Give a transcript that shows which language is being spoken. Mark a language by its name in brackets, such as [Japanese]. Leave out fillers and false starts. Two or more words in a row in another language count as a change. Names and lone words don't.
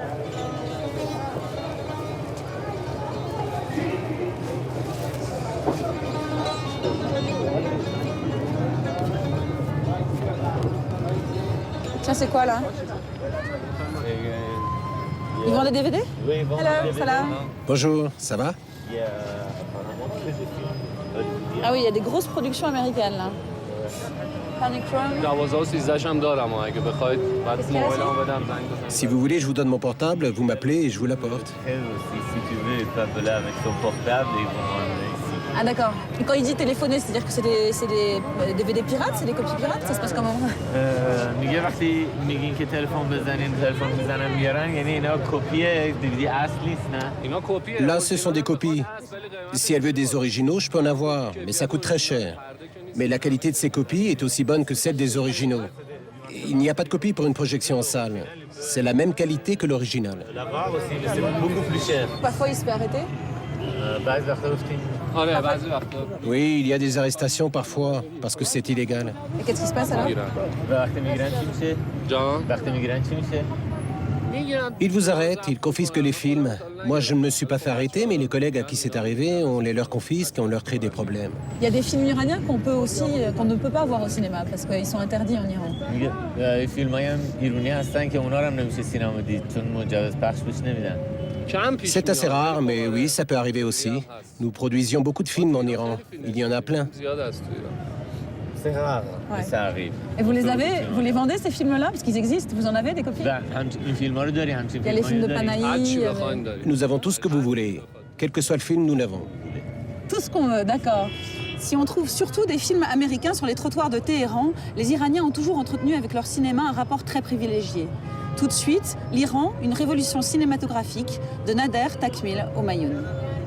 [French] Tiens, c'est quoi là? Ils vendent des DVD? Oui, bon, [English] Hello, salam. [French] Bonjour, ça va? Il y a apparemment très de films. Ah oui, il y a des grosses productions américaines là. Panic Room. [Persian] دوازده 13 دارم اگه بخواید بعد موبایلمو بدم زنگ بزنید. [French] Si vous voulez, je vous donne mon portable, vous m'appelez et je vous l'apporte. Après aussi, si tu veux, ils peuvent là avec son portable et ils vont ramener ici. Ah d'accord. Et quand il dit téléphoner, c'est-à-dire que c'est des DVD pirates? C'est des copies pirates? Ça se passe comment? [Persian] میگه وقتی میگین که تلفن بزنین تلفن میزنن میارن یعنی اینا کپی دیویدی اصل نیست نه اینا کپیه. [French] Là, ce sont des copies. Si elle veut des originaux, je peux en avoir, mais ça coûte très cher. Mais la qualité de ces copies est aussi bonne que celle des originaux. Il n'y a pas de copie pour une projection en salle. C'est la même qualité que l'original. là-bas aussi mais c'est beaucoup plus cher Parfois il se fait arrêter. [Persian] بعضی وقتا گفتیم آره بعضی وقتا Oui, il y a des arrestations parfois, parce que c'est illégal. Et qu'est-ce qui se passe alors? میگیرن. وقتی میگیرن چی میشه جان وقتی میگیرن چی میشه میگیرن. [French] Ils vous arrêtent, ils confisquent les films. Moi, je ne me suis pas fait arrêter, mais les collègues à qui c'est arrivé, on les leur confisque et on leur crée des problèmes. Il y a des films iraniens qu'on ne peut pas voir au cinéma parce qu'ils sont interdits en Iran. [Persian] میگه فیلمای هم ایرانی هستن که اونا رو هم نمیشه سینما دید چون مجوز پخش بهش نمیدن کم پیش [French] C'est assez rare, mais oui, ça peut arriver aussi. Nous produisions beaucoup de films en Iran. Il y en a plein. [Persian] زیاد است تو ایران. [French] c'est rare mais Ouais. ça arrive Et vous les vendez ces films-là parce qu'ils existent? Vous en avez des copies? [Persian] و این فیلما رو داری همچین [French] Il y a les films de [Persian] فیلمایی هر چی Panahi. بخواین داریم. [French] Nous avons tout ce que vous voulez. Quel que soit le film, nous l'avons. Tout ce qu'on veut, d'accord. Si on trouve surtout des films américains sur les trottoirs de Téhéran, les Iraniens ont toujours entretenu avec leur cinéma un rapport très privilégié. Tout de suite, l'Iran, une révolution cinématographique de Nader Takmil Homayoun.